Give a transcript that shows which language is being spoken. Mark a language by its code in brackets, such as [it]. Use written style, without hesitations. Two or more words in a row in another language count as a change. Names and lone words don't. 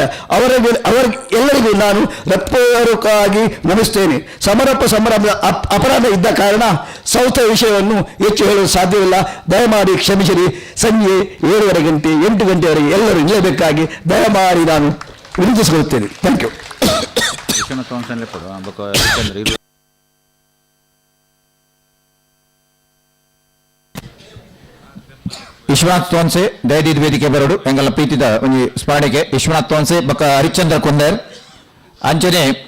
[kn] ಅವರೆಲ್ಲರಿಗೂ ನಾನು ಹೃತ್ಪೂರ್ವಕವಾಗಿ ನಮಿಸ್ತೇನೆ. ಸಮಾರಂಭದ ಅಪರಾಧ ಇದ್ದ ಕಾರಣ ಸಂಸ್ಥೆ ವಿಷಯವನ್ನು ಹೆಚ್ಚು ಹೇಳಲು ಸಾಧ್ಯವಿಲ್ಲ. ದಯಮಾಡಿ ಕ್ಷಮಿಸಿರಿ. ಸಂಜೆ 7:30 ಗಂಟೆ 8 ಗಂಟೆವರೆಗೆ ಎಲ್ಲರೂ ನಿಲ್ಲಬೇಕಾಗಿ ದಯಮಾಡಿ ನಾನು ವಿನಂತಿಸಿಕೊಳ್ಳುತ್ತೇನೆ. [en] thank you. [tcy] ವಿಶ್ವನಾಥ್ ತೋನ್ಸೆ ದಯದೀದ್ ವೇದಿಕೆ ಬರಡು ಎಂಗಲ ಪ್ರೀತಿದ ಒಂದು ಸ್ಮರಣೆಗೆ ವಿಶ್ವನಾಥ್ ತೋನ್ಸೆ ಬಕ್ಕ ಹರಿಶ್ಚಂದ್ರ ಕುಂದರ್ ಅಂಚನೆ